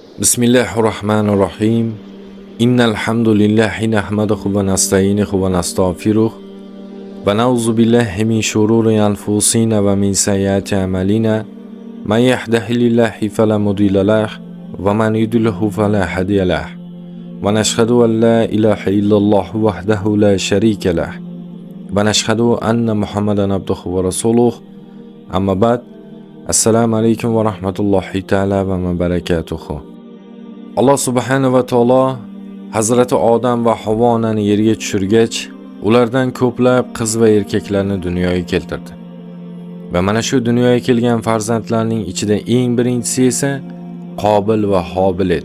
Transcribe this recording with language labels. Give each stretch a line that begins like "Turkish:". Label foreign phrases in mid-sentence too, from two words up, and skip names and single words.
Arabic: بسم الله الرحمن الرحيم. إن الحمد لله نحمده ونستعينه ونستغفره ونعوذ بالله من شرور أنفسنا ومن سيئات أعمالنا. من يهده الله فلا مضل له ومن يضلل فلا هادي له. ونشهد أن لا إله إلا الله وحده لا شريك له. ونشهد أن محمدا عبده ورسوله. أما بعد. السلام عليكم ورحمة الله تعالى وبركاته.
Uzbek: Alloh
Arabic: سبحانه وتعالى
Uzbek: Hazrati Odam va Havvoni yerga tushirgach, ulardan ko'plab qiz va erkaklarni dunyoga keltirdi. Va mana shu dunyoga kelgan farzandlarning ichida eng birinchisi esa Qobil va Hobil edi.